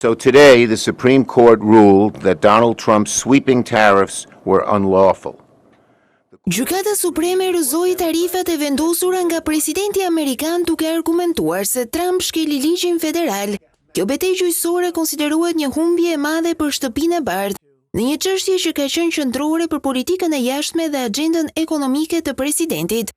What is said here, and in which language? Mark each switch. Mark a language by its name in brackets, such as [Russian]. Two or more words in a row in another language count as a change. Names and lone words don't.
[English] So today, the Supreme Court ruled that Donald Trump's sweeping tariffs were unlawful. [Albanian] Gjykata Supreme rrëzoi tarifat e vendosura nga presidenti amerikan duke argumentuar se Trump shkeli ligjin federal. Kjo betejë gjyqësore konsiderohet një humbje e madhe për shtëpinë e bardhë, në një çështje që ka qenë qendrore për politikën e jashtme dhe agjendën ekonomike të presidentit.